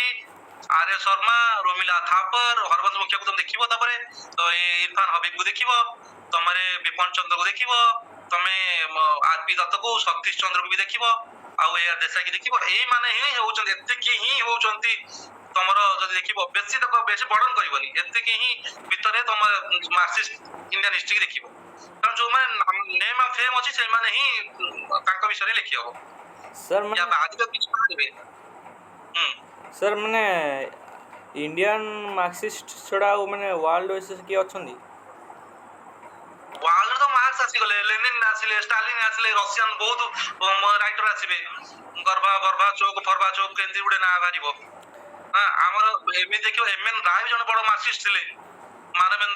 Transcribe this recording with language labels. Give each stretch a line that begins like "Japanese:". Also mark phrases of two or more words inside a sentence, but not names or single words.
Odia: ଆର୍ ଏସ୍ ଶର୍ମା ରୋମିଲା ଥାପର ହରବଂଶ ମୁଖିଆକୁ ତମେ ଦେଖିବ ତାପରେ ଇରଫାନ ହବିବକୁ ଦେଖିବ ତମରେ ବିପନ ଚନ୍ଦ୍ରକୁ ଦେଖିବ ତମେ ଆର୍ ପି ଦତ୍ତକୁ ସତୀଶ ଚନ୍ଦ୍ରକୁ ବି ଦେଖିବ ଆଉ ଏ ଆର୍ ଦେଶାଇକି ଦେଖିବ ଏଇମାନେ ହିଁ ହେଉଛନ୍ତି ଏତିକି ହିଁ ହଉଛନ୍ତି ତମର ଯଦି ଦେଖିବ ବେଶୀ ବର୍ଡନ କରିବନି ଏତିକି ହିଁ ଭିତରେ ତମ
English: Marxist Indian history
Odia: ଦେଖିବ କାରଣ ଯୋଉମାନେ
English: name of fame
Odia: ଅଛି ସେମାନେ ହିଁ ତାଙ୍କ ବିଷୟରେ ଲେଖି ହବ सर
Hindi: या बाद में कुछ କରିବେ
Odia: सर ମାନେ
English: Indian Marxist
Odia: ଛଡ଼ା ଆଉ ମାନେ
English: world basis
Odia: କିଏ ଅଛନ୍ତି ୱାର୍ଲଡ ତ ମାର୍କ୍ସ ଆସିଗଲେ ଲେନିନ୍ ଆସିଲେ ଷ୍ଟାଲିନ ଆସିଲେ ରସିଆନ ବହୁତ ରାଇଟର ଆସିବେ ଗର୍ବାଚୋକ ଫର୍ବାଚୋକ କେମିତି ଗୋଟେ ନାଁ ବାହାରିବ ଆମର ଏମିତି ଦେଖିବ ଏମଏନ୍ ରାୟ ଜଣେ ବଡ ମାର୍କ୍ସିଷ୍ଟ ଥିଲେ ମାନବେନ୍ଦ୍ର